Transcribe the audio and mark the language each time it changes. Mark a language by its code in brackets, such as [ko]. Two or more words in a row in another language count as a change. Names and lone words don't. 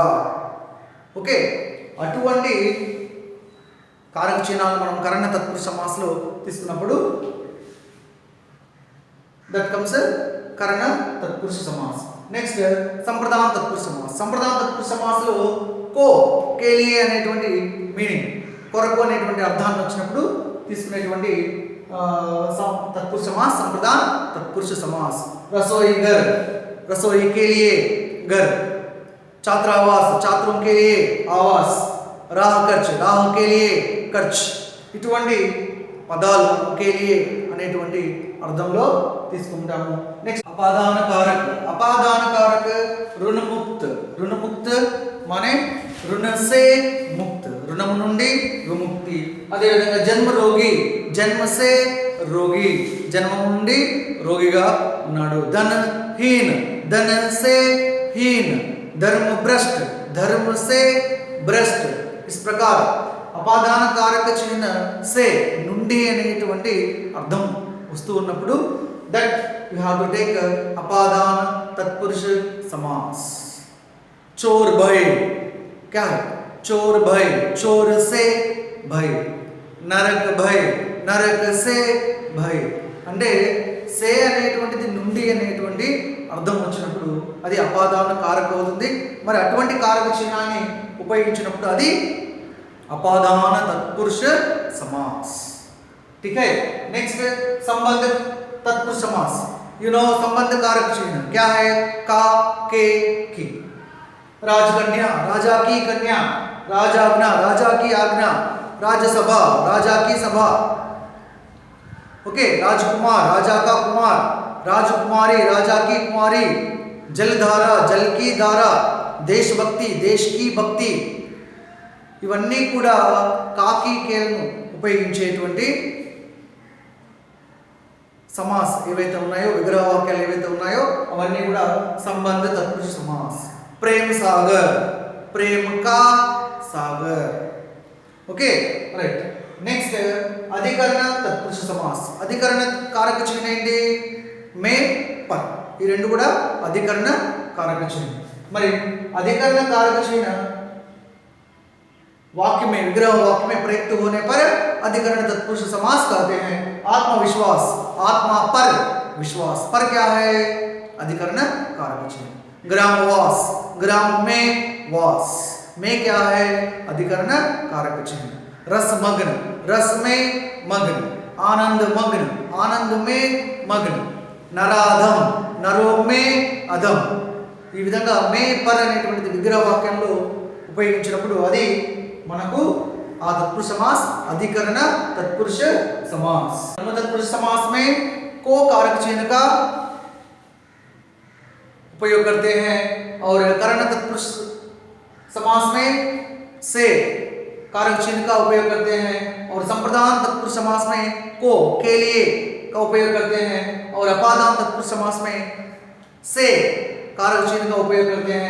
[te] ఓకే, అటువంటి కారక చిహ్నాలు మనం కరణ తత్పురుష సమాస్లో తీసుకున్నప్పుడు [en] that comes [hi] करण तत्पुरुष समास. [te] నెక్స్ట్ [hi] संप्रदान तत्पुरुष समास. [te] సంప్రదాన తత్పురుష సమాస్లో [hi] को के लिए [te] అనేటువంటి మీనింగ్, కొరకు అనేటువంటి అర్థాన్ని వచ్చినప్పుడు తీసుకునేటువంటి [hi] तत्पुरुष समास संप्रदान तत्पुरुष समास। रसोई घर, रसोई के लिए घर। छात्रावास, छात्रों के लिए आवास। राह खर्च, राह के लिए खर्च। [te] ఇటువంటి పదాలు [hi] के लिए [te] అనేటువంటి అర్థంలో తీసుకుంటాము। [hi] నెక్స్ట్ अपादान कारक। अपादान कारक ऋण मुक्त। ऋण मुक्त माने రుణ से मुक्त, [te] రుణము నుండి విముక్తి। అదే విధంగా [hi] जन्म रोगी, जन्म से रोगी, [te] జన్మం నుండి రోగిగా ఉన్నాడు। [hi] धन हीन, धन से हीन। धर्म भ्रष्ट, धर्म से भ्रष्ट। इस प्रकार अपादान कारक चिह्न से [te] నుండి అనేటువంటి అర్థం వస్తూ ఉన్నప్పుడు [en] that you have to take [hi] अपादान तत्पुरुष समास। चोर भय क्या है? चोर भय, चोर से भय। नरक भय, नरक से भय। [te] అంటే సే అనేటువంటిది నుండి అనేటువంటి అర్థం వచ్చినప్పుడు అది [hi] अपादान कारक [te] అవుతుంది। మరి అటువంటి కారక చిహ్నాన్ని ఉపయోగించినప్పుడు అది [hi] अपादान तत्पुरुष समास। ठीक है। नेक्स्ट संबंध तत्पुरुष समास। [en] you know [hi] संबंध कारक चिन्ह क्या है? का, के, की। राजकन्या, राजा की कन्या। राजाज्ञा, राजा की आज्ञा। राज्यसभा, राजा की सभा। ओके। राजकुमार, राजा का कुमार। राजकुमारी, राजा की कुमारी। जलधारा, जल की धारा। देशभक्ति, देश की भक्ति। [te] ఇవన్నీ కూడా కాకి కేలను ఉపయోగించేటువంటి సమాస్ ఏవైతే ఉన్నాయో, విగ్రహ వాక్యాలు ఏవైతే ఉన్నాయో అవన్నీ కూడా [hi] संबंध तत्पुरुष समास। प्रेम सागर, प्रेम का सागर। [en] okay right. [hi] నెక్స్ట్ अधिकरण तत्पुरुष समास। अधिकरण कारक चिह्न ఏంటి? में पर। [te] ఈ రెండు కూడా [hi] अधिकरण कारक चिह्न। మరి अधिकरण कारक चिह्न वाक्य में, विग्रह वाक्य में प्रयुक्त होने पर अधिकरण तत्पुरुष समास कहते हैं। आत्मविश्वास, आत्मा पर विश्वास। पर क्या है? अधिकरण कारक चिन्ह। ग्रामवास, ग्राम में वास। में क्या है? अधिकरण कारक चिन्ह। रसमग्न, रस में मग्न। आनंद मग्न, आनंद में मग्न। नराधम, नरो में अधम। [te] ఈ విధంగా [hi] में पर [te] అనేటువంటి విగ్రహ వాక్యంలో ఉపయోగించినప్పుడు అది మనకు [hi] आ तत्पुरुष समास अधिकरण तत्पुरुष समास। तत्पुरुष समास में को कारक चिन्ह का उपयोग करते हैं और करण तत्पुरुष समास में से कारक चिन्ह का उपयोग करते हैं और संप्रदान तत्पुरुष समास में को के लिए का उपयोग करते हैं और अपादान तत्पुरुष समास में से कारक चिन्ह का उपयोग करते हैं।